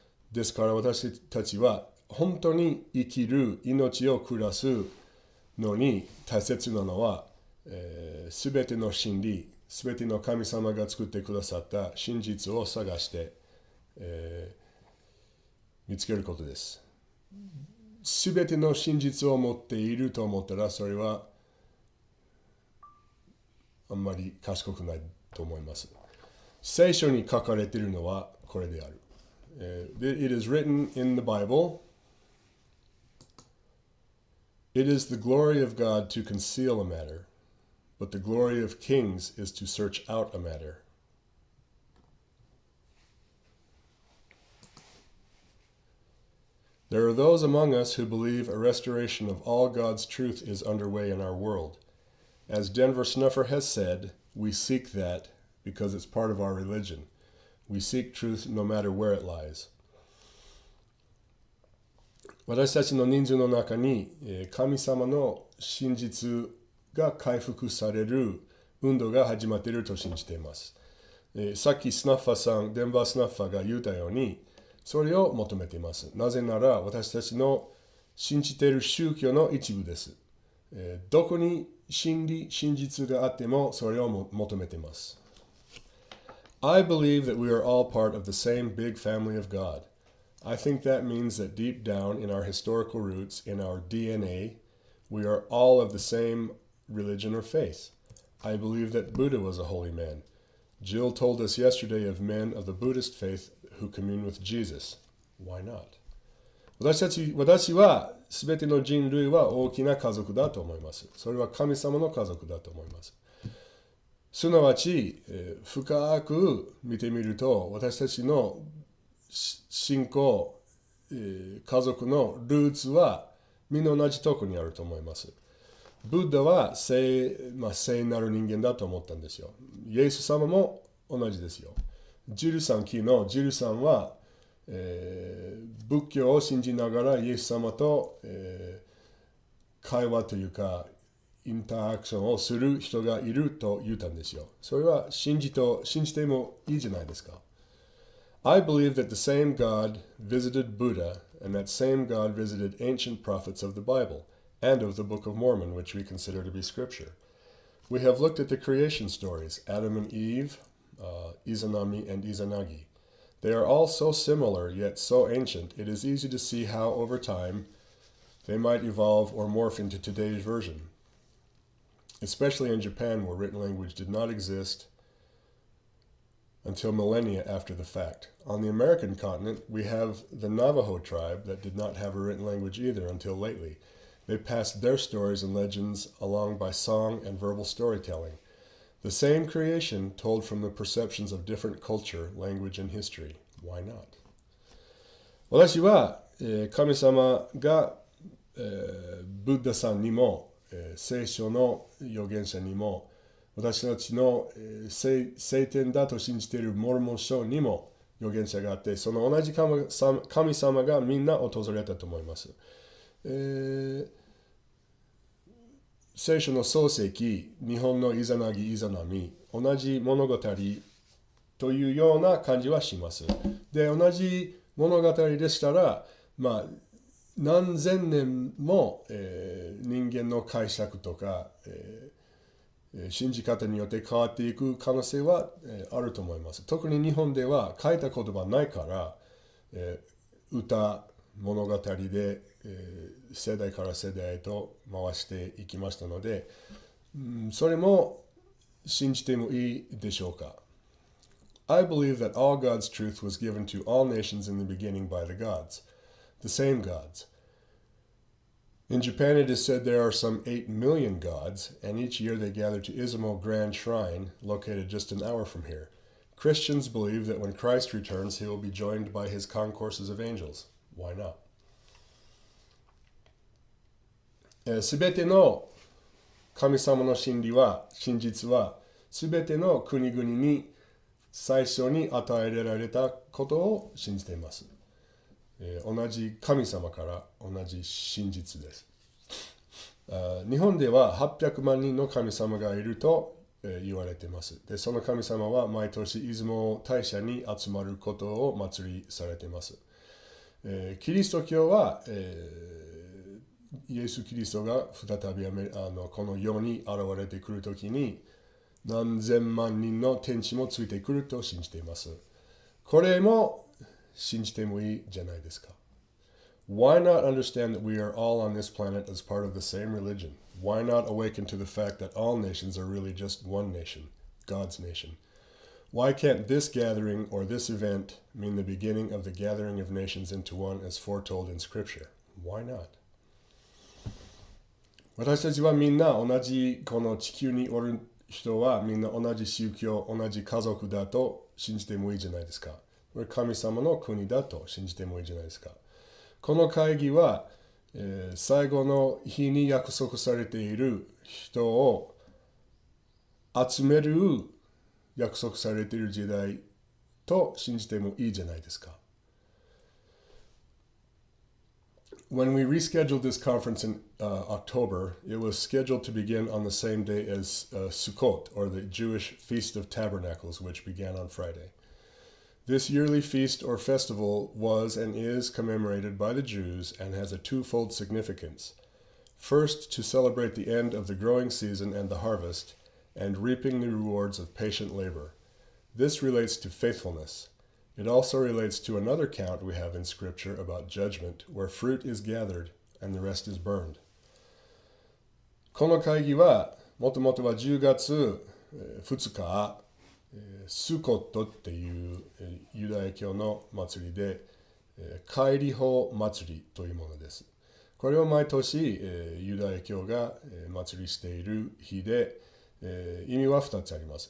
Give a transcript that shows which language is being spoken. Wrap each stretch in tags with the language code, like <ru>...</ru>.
<ja>ですから私たちは本当に生きる命を暮らすのに大切なのは、すべての真理、すべての神様が作ってくださった真実を探して、見つけることです。すべての真実を持っていると思ったらそれはあんまり賢くないと思います。聖書に書かれているのはこれである。</ja> <en>It is written in the Bible, it is the glory of God to conceal a matter, but the glory of kings is to search out a matter. There are those among us who believe a restoration of all God's truth is underway in our world. As Denver Snuffer has said, we seek that because it's part of our religion. We seek truth no matter where it lies.</en> <ja>私たちの人数の中に神様の真実が回復される運動が始まっていると信じています。さっきスナッファーさん、デンバースナッファーが言ったように、それを求めています。なぜなら私たちの信じている宗教の一部です。どこに真理、真実があってもそれを求めています。</ja> <en>I believe that we are all part of the same big family of God. I think that means that deep down in our historical roots, in our DNA, we are all of the same religion or faith. I believe that Buddha was a holy man. Jill told us yesterday of men of the Buddhist faith who commune with Jesus. Why not?</en> <ja>私は全ての人類は大きな家族だと思います。それは神様の家族だと思います。すなわち、深く見てみると、私たちの信仰、家族のルーツはみんな同じところにあると思います。ブッダは聖なる人間だと思ったんですよ。イエス様も同じですよ。ジルさん、昨日、ジルさんは、仏教を信じながらイエス様と、会話というか、インタラクションをする人がいると言ったんですよ。それは信じてもいいじゃないですか。</ja> <en>I believe that the same God visited Buddha, and that same God visited ancient prophets of the Bible, and of the Book of Mormon, which we consider to be scripture. We have looked at the creation stories, Adam and Eve, Izanami and Izanagi. They are all so similar, yet so ancient, it is easy to see how, over time, they might evolve or morph into today's version. Especially in Japan, where written language did not exist until millennia after the fact. On the American continent, we have the Navajo tribe that did not have a written language either until lately. They passed their stories and legends along by song and verbal storytelling. The same creation told from the perceptions of different culture, language, and history. Why not?</en> <ja>私は、神様が、ブッダさんにも、聖書の預言者にも私たちの、聖典だと信じているモルモン書にも預言者があってその同じ神様がみんな訪れたと思います。聖書の漱石、日本のイザナギ、イザナミ、同じ物語というような感じはします。で、同じ物語でしたら、何千年も、人間の解釈とか、信じ方によって変わっていく可能性は、あると思います。特に日本では書いた言葉ないから、歌、物語で、世代から世代へと回していきましたので、それも信じてもいいでしょうか。</ja> <en>I believe that all God's truth was given to all nations in the beginning by the gods, the same gods. In Japan, it is said there are some 8 million gods, and each year they gather to Izumo Grand Shrine, located just an hour from here. Christians believe that when Christ returns, he will be joined by his concourses of angels. Why not?</en> <ja>すべての神様の真実は、すべての国々に最初に与えられたことを信じています。同じ神様から同じ真実です。日本では800万人の神様がいると言われています。で、その神様は毎年出雲大社に集まることを祭りされています。キリスト教は、イエス・キリストが再びこの世に現れてくるときに何千万人の天使もついてくると信じています。これも信じてもいいじゃないですか。</ja> <en>Why not understand that we are all on this planet as part of the same religion? Why not awaken to the fact that all nations are really just one nation, God's nation? Why can't this gathering or this event mean the beginning of the gathering of nations into one as foretold in Scripture? Why not?</en> <ja>私たちはみんな同じこの地球におる人はみんな同じ宗教、同じ家族だと信じてもいいじゃないですか。これ神様の国だと信じてもいいじゃないですか。この会議は、最後の日に約束されている人を集める約束されている時代と信じてもいいじゃないですか。</ja> <en>When we rescheduled this conference in October, it was scheduled to begin on the same day as Sukkot, or the Jewish Feast of Tabernacles, which began on Friday. This yearly feast or festival was and is commemorated by the Jews and has a twofold significance. First, to celebrate the end of the growing season and the harvest, and reaping the rewards of patient labor. This relates to faithfulness. It also relates to another count we have in Scripture about judgment, where fruit is gathered and the rest is burned.</en> <ja>この会議は、もともとは10月2日、スコットっていうユダヤ教の祭りで、帰り法祭りというものです。これを毎年、ユダヤ教が祭りしている日で、意味は2つあります。</ja>